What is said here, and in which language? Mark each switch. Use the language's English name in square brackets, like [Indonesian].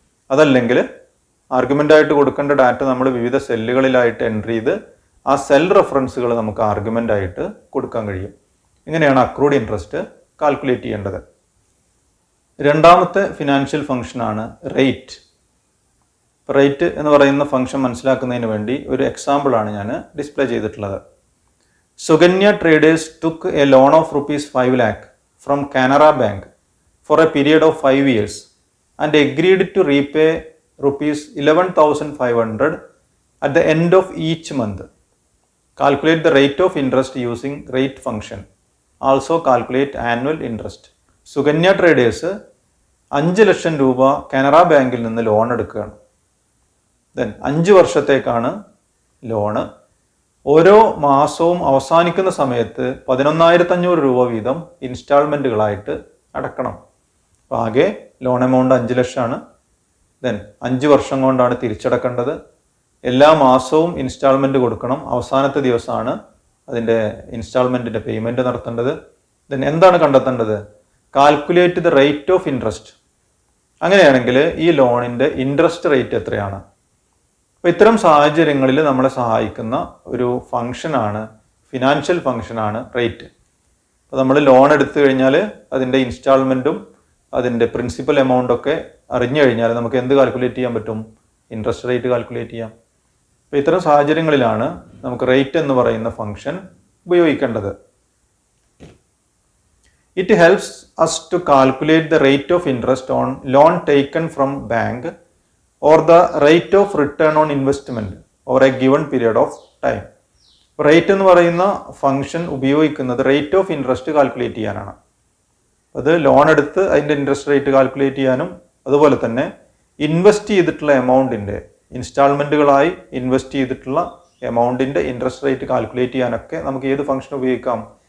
[Malayalam] അതല്ലെങ്കിൽ ആർഗ്യുമെൻ്റായിട്ട് കൊടുക്കേണ്ട ഡാറ്റ നമ്മൾ വിവിധ സെല്ലുകളിലായിട്ട് എൻട്രി ചെയ്ത് ആ സെൽ റെഫറൻസുകൾ നമുക്ക് ആർഗ്യുമെൻ്റായിട്ട് കൊടുക്കാൻ കഴിയും. ഇങ്ങനെയാണ് അക്രൂഡ് ഇൻട്രസ്റ്റ് കാൽക്കുലേറ്റ് ചെയ്യേണ്ടത്. രണ്ടാമത്തെ ഫിനാൻഷ്യൽ ഫംഗ്ഷനാണ് റേറ്റ്. റേറ്റ് എന്ന് പറയുന്ന ഫംഗ്ഷൻ മനസ്സിലാക്കുന്നതിന് വേണ്ടി ഒരു എക്സാമ്പിളാണ് ഞാൻ ഡിസ്പ്ലേ ചെയ്തിട്ടുള്ളത്. [English] Sukanya traders took a loan of ₹5 lakh from Canara bank for a period of 5 years and agreed to repay ₹11,500 at the end of each month. Calculate the rate of interest using rate function. Also calculate annual interest. Sukanya traders [Malayalam] 5 ലക്ഷം രൂപ കാനറ ബാങ്കിൽ നിന്ന് loan എടുക്കുകയാണ്. Then 5 വർഷത്തേക്കാണ് loan. ഓരോ മാസവും അവസാനിക്കുന്ന സമയത്ത് 11,500 രൂപ വീതം ഇൻസ്റ്റാൾമെൻറ്റുകളായിട്ട് അടക്കണം. അപ്പോൾ ആകെ ലോൺ എമൗണ്ട് 5 ലക്ഷമാണ്. ദെൻ 5 വർഷം കൊണ്ടാണ് തിരിച്ചടക്കേണ്ടത്. എല്ലാ മാസവും ഇൻസ്റ്റാൾമെൻറ്റ് കൊടുക്കണം. അവസാനത്തെ ദിവസമാണ് അതിൻ്റെ ഇൻസ്റ്റാൾമെൻറ്റിൻ്റെ പേയ്മെൻറ്റ് നടത്തേണ്ടത്. ദെൻ എന്താണ് കണ്ടെത്തേണ്ടത്? [English] Calculate the rate of interest. [Malayalam] അങ്ങനെയാണെങ്കിൽ ഈ ലോണിൻ്റെ ഇൻട്രസ്റ്റ് റേറ്റ് എത്രയാണ്? അപ്പോൾ ഇത്തരം സാഹചര്യങ്ങളിൽ നമ്മളെ സഹായിക്കുന്ന ഒരു ഫംഗ്ഷനാണ്, ഫിനാൻഷ്യൽ ഫംഗ്ഷനാണ് റേറ്റ്. അപ്പോൾ നമ്മൾ ലോൺ എടുത്തു കഴിഞ്ഞാൽ അതിൻ്റെ ഇൻസ്റ്റാൾമെൻറ്റും അതിൻ്റെ പ്രിൻസിപ്പൽ എമൗണ്ടൊക്കെ അറിഞ്ഞു കഴിഞ്ഞാൽ നമുക്ക് എന്ത് കാൽക്കുലേറ്റ് ചെയ്യാൻ പറ്റും? ഇൻട്രസ്റ്റ് റേറ്റ് കാൽക്കുലേറ്റ് ചെയ്യാം. അപ്പോൾ ഇത്തരം സാഹചര്യങ്ങളിലാണ് നമുക്ക് റേറ്റ് എന്ന് പറയുന്ന ഫംഗ്ഷൻ ഉപയോഗിക്കേണ്ടത്. [English] It helps us to calculate the rate of interest on loan taken from bank or the rate of return on investment over a given period of time. [Malayalam] Rate എന്ന് പറയുന്ന function ഉപയോഗിക്കുന്നത് rate of interest calculate ചെയ്യാനാണ്. അത് loan എടുത്ത് അതിൻ്റെ interest rate calculate ചെയ്യാനും അതുപോലെ തന്നെ ഇൻവെസ്റ്റ് ചെയ്തിട്ടുള്ള എമൗണ്ടിൻ്റെ ഇൻസ്റ്റാൾമെൻറ്റുകളായി ഇൻവെസ്റ്റ് ചെയ്തിട്ടുള്ള എമൗണ്ടിൻ്റെ ഇൻട്രസ്റ്റ് റേറ്റ് കാൽക്കുലേറ്റ് ചെയ്യാനൊക്കെ നമുക്ക് ഏത് ഫംഗ്ഷൻ ഉപയോഗിക്കാം?